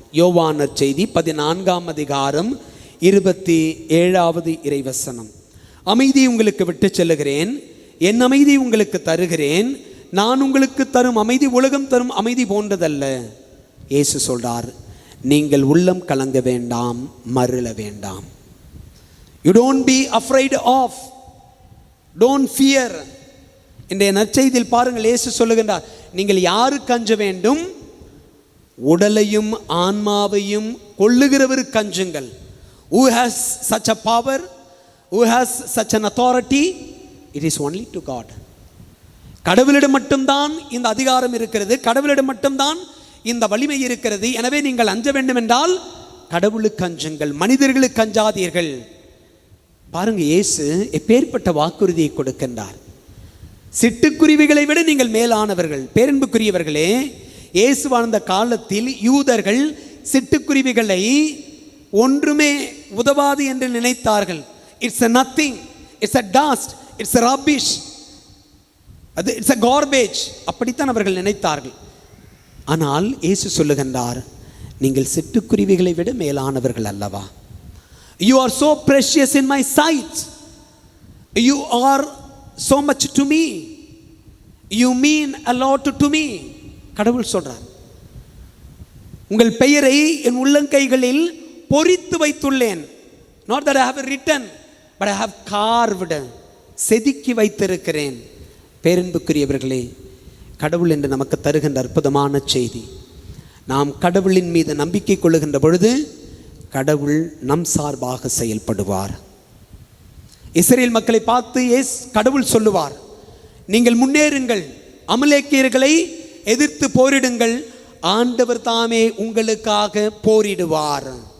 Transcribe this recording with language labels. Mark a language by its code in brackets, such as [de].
[ta] யோவான் நற்செய்தி 14ஆம் அதிகாரம் 27வது இறைவசனம். அமைதி உங்களுக்கு விட்டு செல்லுகிறேன், என் அமைதி உங்களுக்கு தருகிறேன், நான் உங்களுக்கு தரும் அமைதி உலகம் தரும் அமைதி போன்றதல்ல. இயேசு சொல்றார், நீங்கள் உள்ளம் கலங்க வேண்டாம், மருள வேண்டாம். [en] You don't be afraid of, don't fear. [ta] இன்றைய நற்செய்தியில் பாருங்கள், இயேசு சொல்லுகின்றார், நீங்கள் யாருக்கு அஞ்ச வேண்டும்? உடலையும் ஆன்மாவையும் கொள்ளுகிறவருக்கு அஞ்சுங்கள். [en] Who has such a power? Who has such an authority? It is only to God. [ta] கடவுளிடம் மட்டும்தான் இந்த அதிகாரம் இருக்கிறது, கடவுளிடம் மட்டும்தான் இந்த வலிமை இருக்கிறது. எனவே நீங்கள் அஞ்ச வேண்டும் என்றால் கடவுளுக்கு அஞ்சுங்கள், மனிதர்களுக்கு அஞ்சாதீர்கள். பாருங்க, இயேசு எப்பேற்பட்ட வாக்குறுதியை கொடுக்கின்றார். சிட்டுக்குருவிகளை விட நீங்கள் மேலானவர்கள். பேரன்புக்குரியவர்களே, இயேசு வாழ்ந்த காலத்தில் யூதர்கள் சிட்டுக்குருவிகளை ஒன்றுமே உதவாது என்று நினைத்தார்கள். [en] It's nothing. It's a dust, it's a rubbish, அது it's a garbage. [ta] அப்படித்தான் அவர்கள் நினைத்தார்கள். ஆனால் இயேசு சொல்லுகின்றார், நீங்கள் சிட்டுக்குருவிகளை விட மேலானவர்கள் அல்லவா? [en] You are so precious in my sight. You are so much to me. You mean a lot to me. [ta] கடவுள் சொல்றார், உங்கள் பெயரை என் உள்ளங்கைகளில் பொறித்து வைத்துள்ளேன். [en] Not that I have written, but I have carved. [ta] செதுக்கி வைத்திருக்கிறேன். பேரன்புக்குரியவர்களே, கடவுள் என்று நமக்கு தருகின்ற அற்புதமான செய்தி. நாம் கடவுளின் மீது நம்பிக்கை கொள்ளுகின்ற பொழுது கடவுள் நம் சார்பாக செயல்படுவார். இஸ்ரேல் மக்களை பார்த்து கடவுள் சொல்லுவார், நீங்கள் முன்னேறுங்கள், அமலேக்கியர்களை எதிர்த்து போரிடுங்கள், ஆண்டவர் தாமே உங்களுக்காக போரிடுவார்.